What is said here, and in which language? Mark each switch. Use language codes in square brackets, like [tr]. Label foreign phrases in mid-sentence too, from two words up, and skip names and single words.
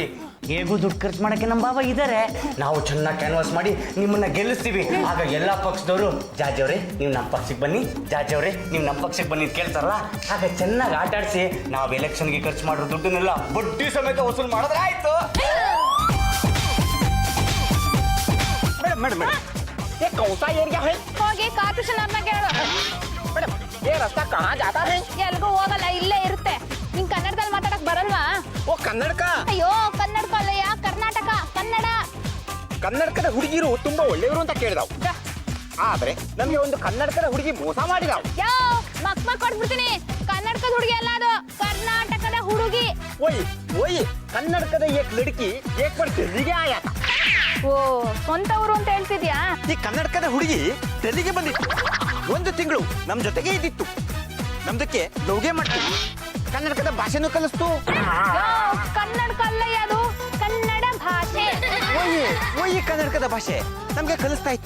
[kn] ಹೇಗೂ ದುಡ್ಡು ಖರ್ಚು ಮಾಡಕ್ಕೆ ನಮ್ಮ ಬಾಬಾ ಇದ್ದಾರೆ. ನಾವು ಚೆನ್ನಾಗಿ ಕ್ಯಾನ್ವಾಸ್ ಮಾಡಿ ನಿಮ್ಮನ್ನ ಗೆಲ್ಲಿಸ್ತೀವಿ. ಆಗ ಎಲ್ಲಾ ಪಕ್ಷದವರು ಜಾಜವ್ರೆ ನೀವು ನಮ್ಮ ಪಕ್ಷಕ್ಕೆ ಬನ್ನಿ, ಜಾಜವ್ರೆ ನೀವು ನಮ್ಮ ಪಕ್ಷಕ್ಕೆ ಬನ್ನಿ ಕೇಳ್ತಾರಲ್ಲ. ಆಗ ಚೆನ್ನಾಗಿ ಆಟ ಆಡಿಸಿ ನಾವು ಎಲೆಕ್ಷನ್ಗೆ ಖರ್ಚು ಮಾಡೋ ದುಡ್ಡನ್ನೆಲ್ಲ ಬಡ್ಡಿ ಸಮೇತ ವಸೂಲು ಮಾಡಿದ್ರೆ ಆಯ್ತು. [en] madam madam madam [hi] ये कौन सा एरिया है? [kn] ಹೋಗಿ ಕಾರ್ಪೊರೇಷನ್ ಅವ್ರನ್ನ ಕೇಳು. [hi] मैडम ये रास्ता कहाँ जाता है? [kn] ಎಲ್ಗೂ ಹೋಗಲ್ಲ, ಇಲ್ಲೇ ಇರುತ್ತೆ. ನಿಂಗ್ ಕನ್ನಡದಲ್ಲಿ ಮಾತಾಡಕ್ ಬರಲ್ವಾ? [hi] वो कन्नड़ का [kn] ಅಯ್ಯೋ ಕನ್ನಡ ಅಲ್ಲಯ್ಯ, ಕರ್ನಾಟಕ ಕನ್ನಡ. ಕನ್ನಡಕದ ಹುಡುಗಿರು ತುಂಬಾ ಒಳ್ಳೆಯವರು ಅಂತ ಕೇಳಿದಾವು. ಆದ್ರೆ ನಮ್ಗೆ ಒಂದು ಕನ್ನಡಕದ ಹುಡುಗಿ ಮೋಸ ಮಾಡಿದಾವು. ಯೋ ಮಕ್ ಕೊಟ್ಬಿಡ್ತೀನಿ. ಕನ್ನಡಕದ ಹುಡುಗಿ ಅಲ್ಲ, ಅದು ಕರ್ನಾಟಕದ ಹುಡುಗಿ. [hi] वही वही ಕನ್ನಡಕದ एक लड़की एक बार दिल्लीಗೆ आया था. [kn] ಓ ಸ್ವಂತ ಊರು ಅಂತ ಹೇಳ್ತಿದ್ಯಾ? ಈ ಕನ್ನಡಕದ ಹುಡುಗಿ ಡೆಲ್ಲಿಗೆ ಬಂದಿತ್ತು. ಒಂದು ತಿಂಗಳು ನಮ್ ಜೊತೆಗೆ ಇದ್ದಿತ್ತು. ನಮ್ದಕ್ಕೆ ಲೋಗೆ ಮಾಡ್ತು. ಕನ್ನಡಕದ ಭಾಷೆನೂ ಕಲಿಸ್ತು. ಯೋ ಕನ್ನಡಕ ಅಲ್ಲಯ್ಯ, ಅದು ಕನ್ನಡ ಭಾಷೆ. ಓಯ್ ಕನ್ನಡಕದ ಭಾಷೆ ನಮ್ಗೆ ಕಲಿಸ್ತಾ ಇತ್ತು.